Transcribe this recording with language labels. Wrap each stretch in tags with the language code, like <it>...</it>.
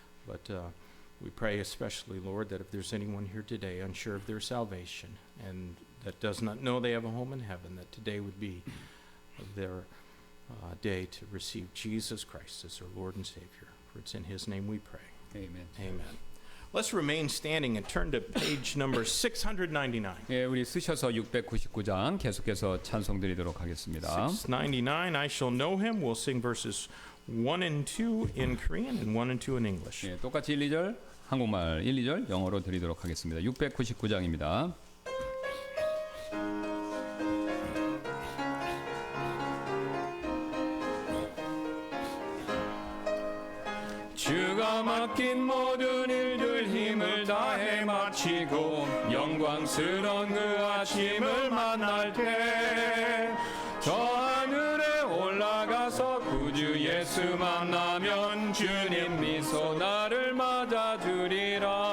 <en>But we pray especially, Lord, that if there's anyone here today unsure of their salvation and that does not know they have a home in heaven, that today would be their day to receive Jesus Christ as their Lord and Savior. For it's in his name we pray.</en> <ko>아멘.</ko> <en>Amen. Let's remain standing and turn to page number 699.</en> <ko>예, 우리 쓰셔서 699장 계속해서 찬송 드리도록 하겠습니다.</ko> <en>699, I shall know him. We'll sing verses 1 and 2 in Korean and 1 and 2 in English.</en> <ko>예, 똑같이 1, 2절 한국말 1, 2절 영어로 드리도록 하겠습니다. 699장입니다. 주가 모든 일들 힘을 다해 마치고 영광스러운 그 아침을 만날 때 저 하늘에 올라가서 구주 예수 만나면 주님 미소 나를 맞아주리라.</ko>